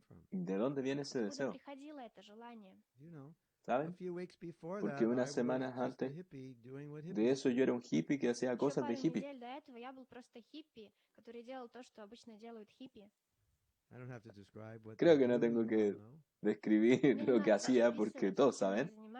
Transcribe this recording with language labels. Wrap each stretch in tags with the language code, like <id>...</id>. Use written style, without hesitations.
<es>¿De dónde viene ese deseo?</es> <ru>Приходило это желание?</ru> <es>¿Saben? Porque unas semanas antes de eso yo era un hippie que hacía cosas de hippie.</es> <ru>Недель до этого я был просто хиппи, который делал то, что обычно делают хиппи.</ru> <es>Creo que no tengo que describir lo que hacía porque todos saben.</es>